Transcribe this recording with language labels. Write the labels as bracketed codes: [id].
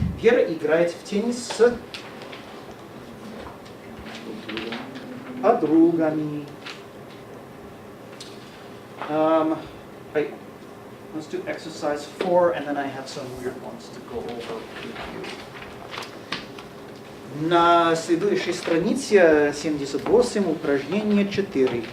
[ru] Вера играет в теннис с подругами. [en] Right. Let's do exercise 4, and then I have some weird ones to go over with you. [ru] На следующей странице 78 упражнение 4.